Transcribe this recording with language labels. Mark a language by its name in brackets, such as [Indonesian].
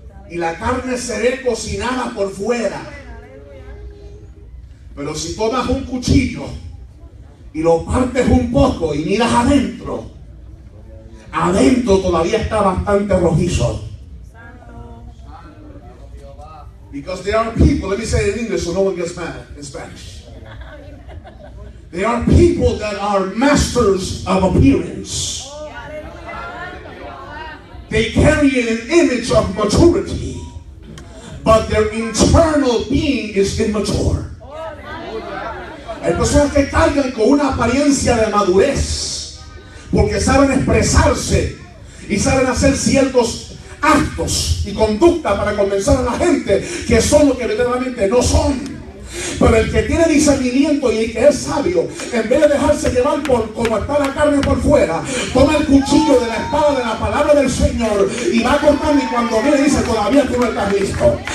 [Spanish] Y la carne se ve cocinada por fuera. Pero si tomas un cuchillo y lo partes un poco y miras adentro, adentro todavía está bastante rojizo. [English] Because there are people, let me say it in English so no one gets mad in Spanish. There are people that are masters of appearance. They carry an image of maturity, but their internal being is immature. [Spanish] Hay personas que cargan con una apariencia de madurez porque saben expresarse y saben hacer ciertos actos y conducta para convencer a la gente que son lo que verdaderamente no son. Pero el que tiene discernimiento y el que es sabio, en vez de dejarse llevar por como está la carne por fuera, toma el cuchillo de la espada de la palabra del Señor y va cortando, y cuando viene dice, todavía tú no estás listo.